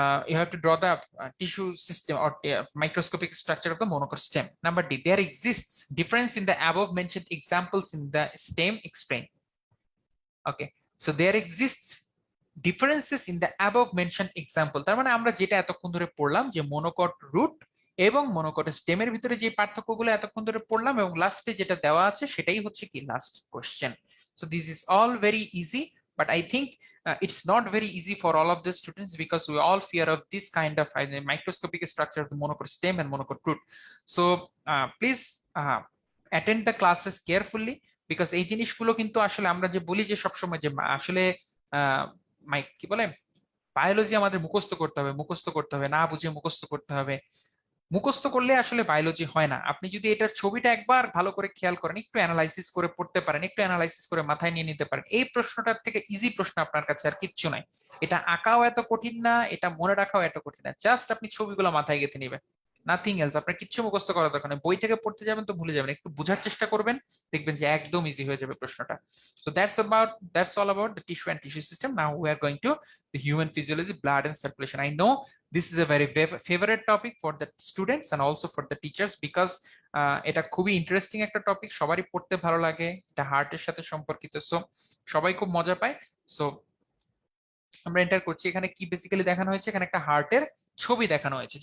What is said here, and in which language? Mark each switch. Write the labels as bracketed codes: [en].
[en] You have to draw the tissue system or microscopic structure of the monocot stem. Number D, there exists difference in the above mentioned examples in the stem. Explain. Okay, so there exists differences in the above mentioned example. [bn] তার মানে আমরা যেটা এতক্ষণ ধরে পড়লাম যে monocot root এবং monocot স্টেমের ভিতরে যে পার্থক্যগুলো এতক্ষণ ধরে পড়লাম, এবং লাস্টে যেটা দেওয়া আছে সেটাই হচ্ছে কি last question. [en] So this is all very easy, but I think it's not very easy for all of the students because we all fear of this kind of microscopic structure of the monocot stem and monocot root. So please attend the classes carefully, because [bn] এই জিনিসগুলো কিন্তু আসলে আমরা যে বলি যে সবসময় যে আসলে কি বলে বায়োলজি আমাদের মুখস্থ করতে হবে, না বুঝে মুখস্থ করতে হবে। মুখস্থ করলে আসলে বায়োলজি হয় না। আপনি যদি এটার ছবিটা একবার ভালো করে খেয়াল করেন, একটু অ্যানালাইসিস করে পড়তে পারেন, একটু অ্যানালাইসিস করে মাথায় নিয়ে নিতে পারেন, এই প্রশ্নটার থেকে ইজি প্রশ্ন আপনার কাছে আর কিচ্ছু নাই। এটা আঁকাও এত কঠিন না, এটা মনে রাখাও এত কঠিন না, জাস্ট আপনি ছবিগুলো মাথায় গেঁথে নেবেন, নাথিং এলস। আপনার কিচ্ছু মুখস্থ করার দরকার নেই, বই থেকে পড়তে যাবেন তো ভুলে যাবেন, একটু বোঝার চেষ্টা করবেন, দেখবেন যে একদম ইজি হয়ে যাবে প্রশ্নটা। [en] So that's all about the tissue and tissue system. Now we are going to the human physiology, blood and circulation. I know this is a very favorite topic for the students and also for the teachers, because [bn] এটা খুবই interesting একটা topic, সবারই পড়তে ভালো লাগে, এটা হার্টের সাথে সম্পর্কিত, সো সবাই খুব মজা পায়। সো আমরা এন্টার করছি, এখানে কি বেসিক্যালি দেখানো হয়েছে, এখানে একটা হার্টের ছবি দেখানো হয়েছে।